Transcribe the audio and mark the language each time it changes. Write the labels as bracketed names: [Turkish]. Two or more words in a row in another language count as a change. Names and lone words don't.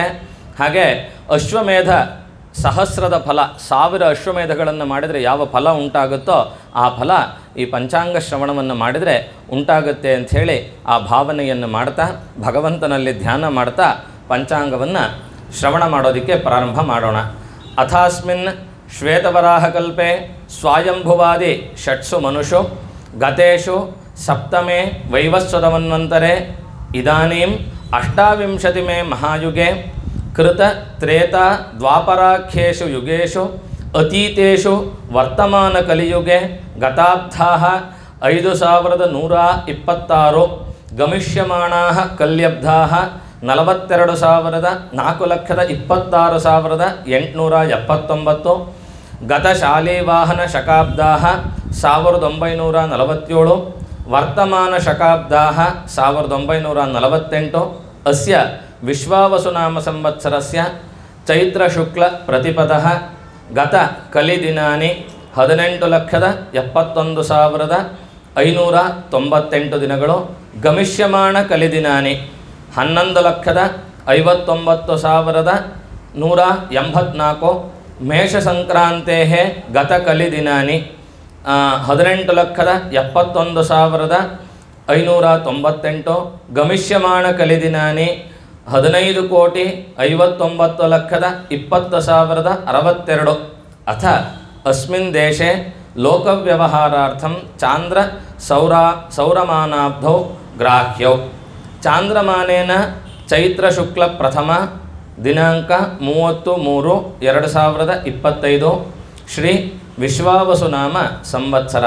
[Kannada] ಹಾಗೆ ಅಶ್ವಮೇಧ ಸಹಸ್ರದ ಫಲ, 1000 ಅಶ್ವಮೇಧಗಳನ್ನು ಮಾಡಿದರೆ ಯಾವ ಫಲ ಉಂಟಾಗುತ್ತೋ ಆ ಫಲ ಈ ಪಂಚಾಂಗ ಶ್ರವಣವನ್ನು ಮಾಡಿದರೆ ಉಂಟಾಗುತ್ತೆ ಅಂಥೇಳಿ ಆ ಭಾವನೆಯನ್ನು ಮಾಡ್ತಾ ಭಗವಂತನಲ್ಲಿ ಧ್ಯಾನ ಮಾಡ್ತಾ ಪಂಚಾಂಗವನ್ನು ಶ್ರವಣ ಮಾಡೋದಕ್ಕೆ ಪ್ರಾರಂಭ ಮಾಡೋಣ. [Sanskrit] ಅಥಾಸ್ಮಿನ್ ಶ್ವೇತವರಾಹಕಲ್ಪೆ ಸ್ವಾಯಂಭುವಾದಿ ಷಟ್ಸು ಮನುಷು ಗತೇಶು ಸಪ್ತಮೇ ವೈವಸ್ವತಮನ್ವಂತರೆ ಇದಾನೀಂ 28 ಮೇ ಮಹಾಯುಗೆ ಕೃತ ತ್ರೇತ ದ್ವಾಪರಾಖ್ಯೇಷು ಯುಗೇಶು ಅತೀತೇಷು ವರ್ತಮಾನ ಕಲಿಯುಗೆ ಗತಾಬ್ಧಾಃ 5126 ಗಮಿಷ್ಯಮಾಣಾಃ ಕಲ್ಯಬ್ಧಾಃ 4,26,879 ಗತಶಾಲೀವಾಹನ ಶಕಾಬ್ದಾಃ 1947 ವರ್ತಮಾನ ಶಕಾಬ್ದಾಃ 1948 ಅಸ್ಯ ವಿಶ್ವಾವಸುನಾಮ ಸಂವತ್ಸರಸ್ಯ ಚೈತ್ರ ಶುಕ್ಲ ಪ್ರತಿಪದಃ ಗತ ಕಲಿದಿನಾನಿ 18,71,598 ದಿನಗಳು ಗಮಿಷ್ಯಮಾಣ ಕಲಿದಿನಾನಿ 11,59,184 ಮೇಷ ಸಂಕ್ರಾಂತೆ ಗತ ಕಲಿದಿನಾನಿ 18,71,598 ಗಮಿಷ್ಯಮಾಣ ಕಲಿದಿನಾನಿ 15,59,20,62 ಅಥ ಅಸ್ಮಿನ್ ದೇಶೆ ಲೋಕವ್ಯವಹಾರಾರ್ಥಂ ಚಾಂದ್ರ ಸೌರಮಾನಾಬ್ಧೌ ಗ್ರಾಹ್ಯೌ. ಚಾಂದ್ರಮಾನೇನ ಚೈತ್ರ ಶುಕ್ಲ ಪ್ರಥಮ ದಿನಾಂಕ 30/3/2025 ಶ್ರೀ ವಿಶ್ವಾವಸುನಾಮ ಸಂವತ್ಸರಃ.